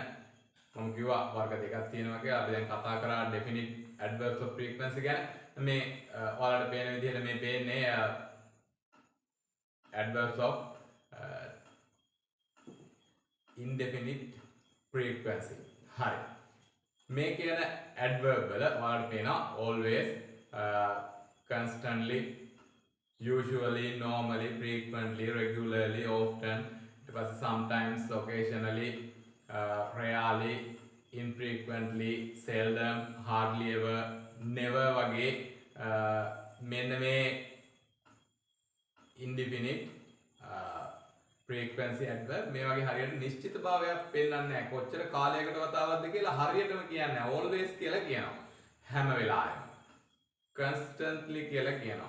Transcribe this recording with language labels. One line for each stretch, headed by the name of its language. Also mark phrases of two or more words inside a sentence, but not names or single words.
Sinhala: මම කිව්වා වර්ග දෙකක් තියෙනවා කියලා. අපි දැන් කතා කරා
English: definite adverbs of frequency
Sinhala: ගැන. මේ ඔයාලට පේන විදිහට මේ පේන්නේ
English: adverbs of indefinite frequency.
Sinhala: හරි. මේ කියන adverb වල ඔයාලට පේනවා
English: always, constantly, usually, normally, frequently, regularly, often, sometimes, occasionally, rarely, infrequently, seldom, hardly ever, never
Sinhala: වගේ මෙන්න මේ
English: indefinite frequency adverb
Sinhala: මේ වගේ හරියට නිශ්චිත භාවයක් පෙන්වන්නේ නැහැ. කොච්චර කාලයකට වතාවක්ද කියලා හරියටම කියන්නේ නැහැ. always කියලා කියනවා. හැම වෙලාවෙම. constantly කියලා කියනවා.